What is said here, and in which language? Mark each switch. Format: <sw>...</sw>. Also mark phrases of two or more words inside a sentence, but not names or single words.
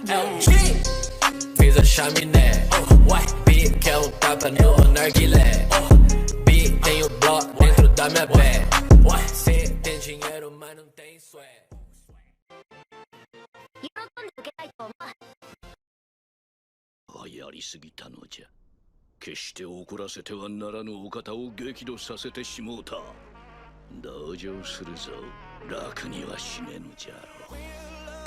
<pt>Fiz a chaminé. Beat, quer tapa no narguilé. Beat, tenho bloco dentro da minha bag. Cê tem dinheiro, mas não tem swag.</pt> <ja>やりすぎたのじゃ。決して怒らせてはならぬお方を激怒させてしもうた。同情するぞ。楽には死ねぬじゃろう。</ja>